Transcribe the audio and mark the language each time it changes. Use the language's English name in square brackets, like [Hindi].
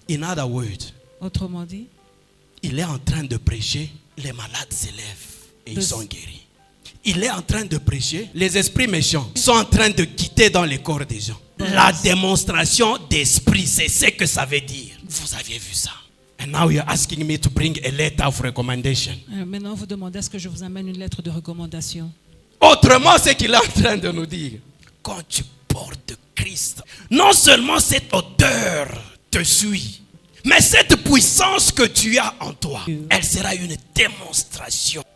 [English] In other words, [French] Autrement dit, il est en train de prêcher, les malades s'élèvent et ils sont guéris. Il est en train de prêcher, les esprits méchants sont en train de quitter dans les corps des gens. La démonstration d'esprit, c'est ce que ça veut dire. Vous aviez vu ça. [English] And now you're asking me to bring a letter of recommendation. [French] Maintenant, vous demandez est-ce que je vous amène une lettre de recommandation. Autrement, c'est qu'il est en train de nous dire. Quand tu portes Christ, non seulement cette odeur te suit, mais cette puissance que tu as en toi, elle sera une démonstration.